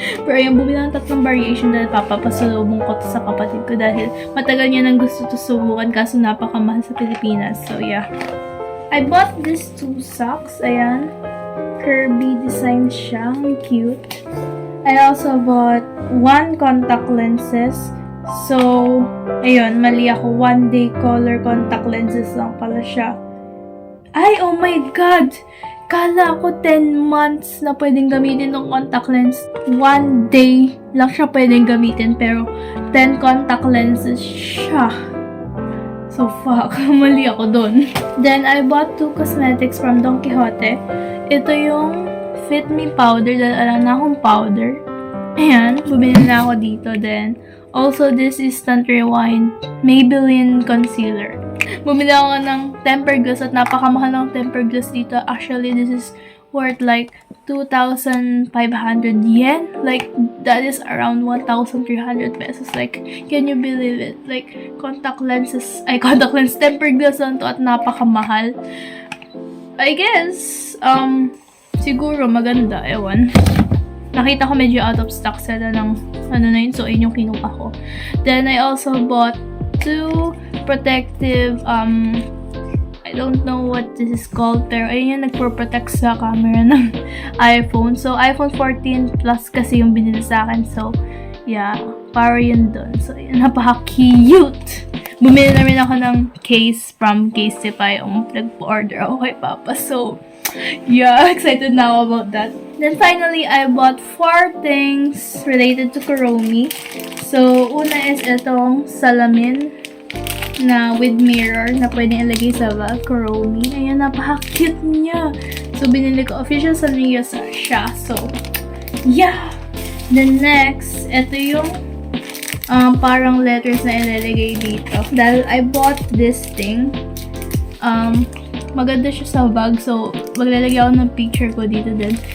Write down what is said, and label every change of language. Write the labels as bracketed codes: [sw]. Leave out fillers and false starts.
[tl] Pero yung bumili ng tatlong variation dahil papapasalubong ko to sa kapatid ko dahil matagal niya nang gusto to subukan kaso napakamahal sa Pilipinas. [en] So yeah. I bought these two socks. [tl] Ayan. Kirby design siya. Ang cute. [en] I also bought one contact lenses. [tl] So, ayun, mali ako. 1 day color contact lenses lang pala siya. Ay, [en] oh my God! [tl] Kala ko 10 months na pwedeng gamitin ng contact lens. 1 day lang siya pwedeng gamitin, pero 10 contact lenses siya. [en] So, fuck. [tl] Mali ako dun. [en] Then, I bought 2 cosmetics from Don Quixote. [tl] Ito yung Fit Me powder, dahil alam na akong powder. Ayan, bumili na ako dito. [en] Then, also, this is Instant Rewind Maybelline Concealer. [tl] Bumili ako ng tempered gloss at napakamahal ng tempered gloss dito. [en] Actually, this is worth like 2,500 yen. Like, that is around 1,300 pesos. Like, can you believe it? Like, contact lens, tempered gloss [tl] lang to at napakamahal. [en] I guess, [tl] siguro maganda, ewan. Nakita ko medyo out of stock sila ng ano na yun, so yun yung kinuha ko. [en] Then, I also bought 2 protective, I don't know what this is called, [tl] pero ayun yung nagpo-protect sa camera ng iPhone. So, iPhone 14 Plus kasi yung binili sa akin. So, yeah, para yun dun. So, yun, napaka-cute! Bumili na rin ako ng case from Casetify. Nag-order ako kay Papa. [en] So, yeah, excited [tl] na ako [en] about that. Then finally, I bought 4 things related to Kuromi. [tl] So, una is itong salamin na with mirror na pwedeng ilagay sa bag. Kuromi. Ayan, napaka-cute niya. So, binili ko. Official Sanrio siya. So, yeah! Then next, ito yung parang letters na ilalagay dito. Dahil [en] I bought this thing. [tl] Maganda siya sa bag. So, maglalagay ako ng picture ko dito din.